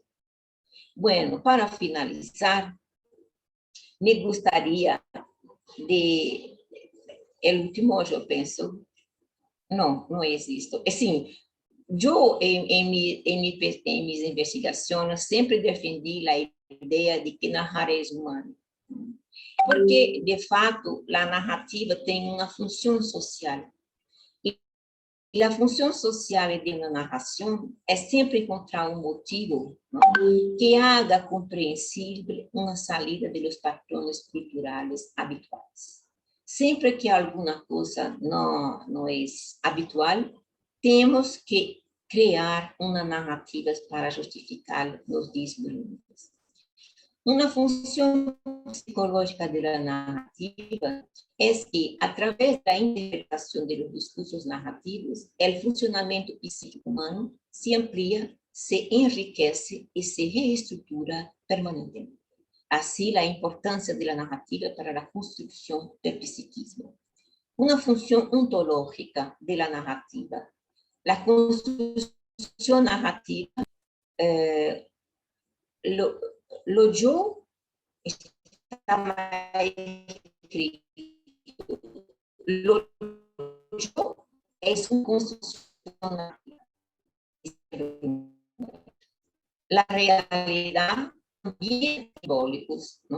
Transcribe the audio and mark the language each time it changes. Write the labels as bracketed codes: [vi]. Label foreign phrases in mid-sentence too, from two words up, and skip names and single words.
[es] Bueno, para finalizar, me gustaría el último, yo pienso, no existe. Assim, yo en mis investigaciones siempre defendí la idea de que narrar es humano. [pt] Porque, de fato, a narrativa tem uma função social. E a função social de uma narração é sempre encontrar um motivo, ¿no?, [es] que haga [pt] compreensível uma saída [es] de los patrones culturales [pt] habituais. Sempre que alguma coisa não é habitual, temos que criar uma narrativa para justificar os desdobramentos. Uma função psicológica da narrativa é que, através da interpretação dos discursos narrativos, o funcionamento psíquico humano se amplia, se enriquece e se reestrutura permanentemente. Assim, a importância da narrativa para a construção do psiquismo. Uma função ontológica da narrativa. A construção narrativa [es] lo yo está más escrito. Lo yo es una construcción. La realidad también simbólicos, ¿no?